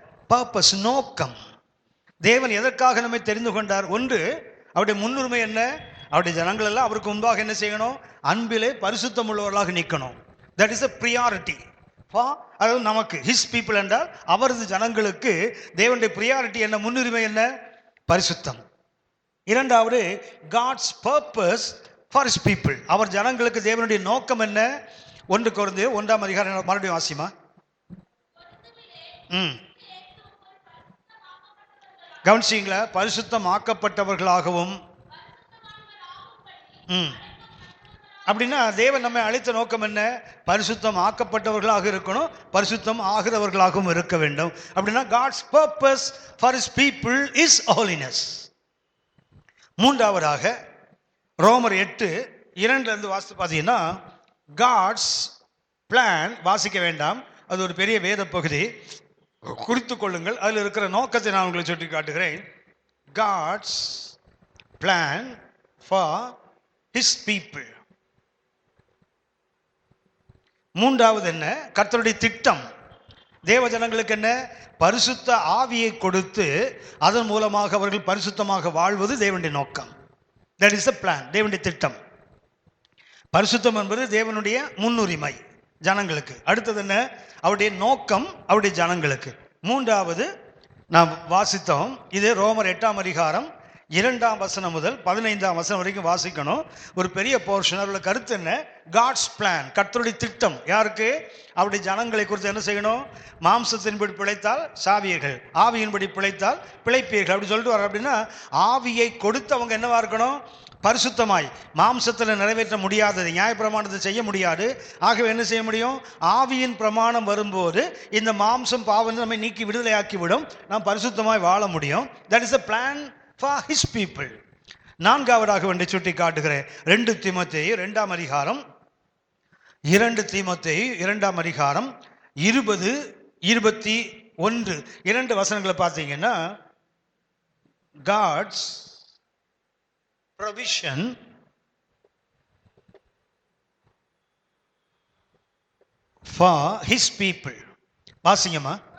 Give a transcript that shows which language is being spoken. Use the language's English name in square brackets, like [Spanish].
[Tamil] Purpose, நோக்கம். தேவன் எதற்காக நம்மை தெரிந்து கொண்டார்? ஒன்று, அவருடைய முன்னுரிமை என்ன? அவருடைய ஜனங்கள் எல்லாம் அவருக்கு முன்பாக என்ன செய்யணும்? அன்பிலே பரிசுத்தம் உள்ளவர்களாக நிற்கணும். [English] that is a priority for, [Tamil] அதாவது நமக்கு ஹிஸ் பீப்புள் என்றால் அவரது ஜனங்களுக்கு தேவனுடைய பிரியாரிட்டி என்ன? முன்னுரிமை என்ன? பரிசுத்தம். இரண்டாவது, [English] God's purpose for his people. [Tamil] அவர் ஜனங்களுக்கு தேவனுடைய நோக்கம் என்ன? 1 கொரிந்தியர் 1ஆம் அதிகாரம் மறுபடியும் வாசிமா. கவனிச்சீங்களா? பரிசுத்தம் ஆக்கப்பட்டவர்களாகவும். அப்படின்னா தேவன் நம்மை அழைத்த நோக்கம் என்ன? பரிசுத்தம் ஆக்கப்பட்டவர்களாக இருக்கணும், பரிசுத்தம் ஆகிறவர்களாகவும் இருக்க வேண்டும். அப்படின்னா [English] God's purpose for his people is holiness. [Tamil] மூன்றாவதாக ரோமர் 8:2 வாசித்து பார்த்தீங்கன்னா, [English] God's plan, [Tamil] வாசிக்க வேண்டாம், அது ஒரு பெரிய வேத பகுதி, குறித்து கொள்ளுங்கள். அதில் இருக்கிற நோக்கத்தை நான் உங்களுக்கு சுட்டி காட்டுகிறேன். [English] God's plan for his people. [Tamil] மூன்றாவது என்ன? கர்த்தருடைய திட்டம். தேவ ஜனங்களுக்கு என்ன? பரிசுத்த ஆவியை கொடுத்து அதன் மூலமாக அவர்கள் பரிசுத்தமாக வாழ்வது தேவனுடைய நோக்கம். [English] that is the plan, [Tamil] தேவனுடைய திட்டம். பரிசுத்தம் என்பது தேவனுடைய முன்னுரிமை ஜனங்களுக்கு. அடுத்தது என்ன? அவருடைய நோக்கம் அவருடைய ஜனங்களுக்கு. மூன்றாவது நாம் வாசித்தோம், இது ரோமர் 8ஆம் அதிகாரம் 2ஆம் வசனம் முதல் 15ஆம் வசனம் வரைக்கும் வாசிக்கணும். ஒரு பெரிய போர்ஷன். அவருடைய கருத்து என்ன? [English] God's plan, [Tamil] கர்த்தருடைய திட்டம். யாருக்கு? அவருடைய ஜனங்களை குறித்து என்ன செய்யணும்? மாம்சத்தின்படி பிழைத்தால் சாவியர்கள், ஆவியின்படி பிழைத்தால் பிழைப்பீர்கள், அப்படி சொல்லிட்டு வர. அப்படின்னா ஆவியை கொடுத்து அவங்க என்னவா இருக்கணும்? பரிசுத்தமாய். மாம்சத்தில் நிறைவேற்ற முடியாதது, நியாயப்பிரமாணத்தை செய்ய முடியாது. ஆகவே என்ன செய்ய முடியும்? ஆவியின் பிரமாணம் வரும்போது இந்த மாம்சம் பாவம் நம்மை நீக்கி விடுதலையாக்கிவிடும், நாம் பரிசுத்தமாய் வாழ முடியும். [English] That is a plan for his people. [Tamil] நான்காவதாக ஒன்றை சுட்டி காட்டுகிறேன். 2 தீமோத்தேயு 2ஆம் அதிகாரம் 2 தீமோத்தேயு 2ஆம் அதிகாரம் 20-21 2 வசனங்களை பார்த்தீங்கன்னா, [English] God's provision for his people. [Tamil] வாசிங்கம்மா.